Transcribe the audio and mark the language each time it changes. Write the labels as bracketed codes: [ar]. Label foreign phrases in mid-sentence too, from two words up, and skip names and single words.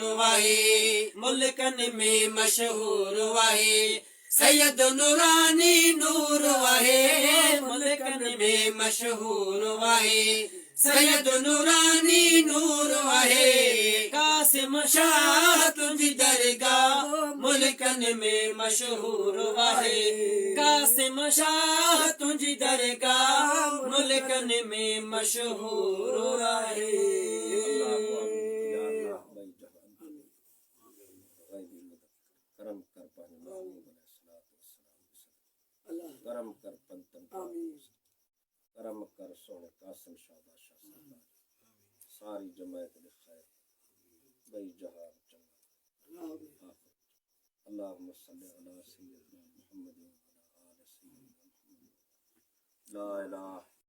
[pa] واہے ملکن میں مشہور واہے سید نورانی نور واہے ملکن میں مشہور واہے سید نورانی نور واہے قاسم شاہ تجھی درگاہ ملکن میں مشہور واہے قاسم شاہ تجھی درگاہ ملکن میں مشہور واہے کرم کر کرم کر پنتن کرم کر سونے قاسم شاہ بادشاہ سرکار ساری جماعت نے خیر بئی جہان چنگا [ar] اللهم صل على سيدنا محمد وعلى آل سيدنا محمد لا إله